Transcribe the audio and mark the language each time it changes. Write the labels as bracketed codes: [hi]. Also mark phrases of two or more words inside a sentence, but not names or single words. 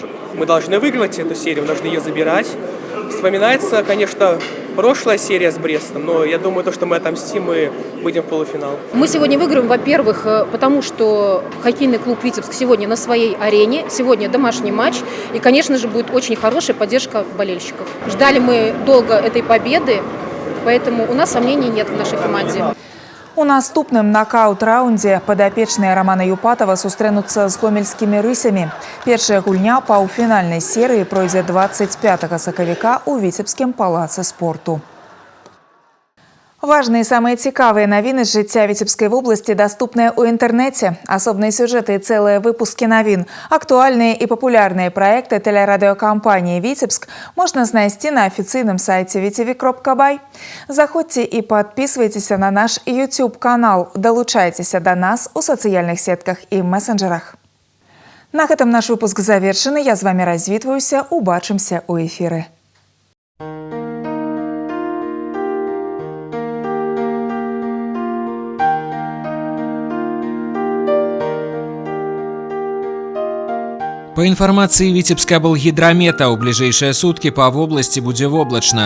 [ru] Мы должны выигрывать эту серию, мы должны ее забирать. Вспоминается, конечно, прошлая серия с Брестом, но я думаю, что мы отомстим и выйдем в полуфинал. Мы сегодня выиграем, во-первых, потому что хоккейный клуб «Витебск» сегодня на своей арене, сегодня домашний матч, и, конечно же, будет очень хорошая поддержка болельщиков. Ждали мы долго этой победы, поэтому у нас сомнений нет в нашей команде. [be] У наступным нокаут-раундзе падапечныя Романа Юпатова сустрэнуцца з гомельскімі рысямі. Першая гульня паўфінальнай серыі пройдзе 25 сакавіка ў Віцебскім палацы спорту. [ru] Важные и самые [be] цікавыя навіны з жыцця Віцебскай вобласці даступныя ў інтэрнэце. Асобныя сюжэты і цэлыя выпускі навін, актуальныя і папулярныя праекты тэлерадыёкампаніі «Віцебск» можна знайсці на афіцыйным сайце vtv.by. Заходзьце і падпісвайцеся на наш YouTube-канал. Далучайцеся да нас у сацыяльных сетках і месенджерах. На гэтым наш выпуск завершаны. Я з вамі развітваюся. Убачымся ў эфіры. [ru] По информации Витебска-Болгидромета, у ближайшие сутки по области будет облачно.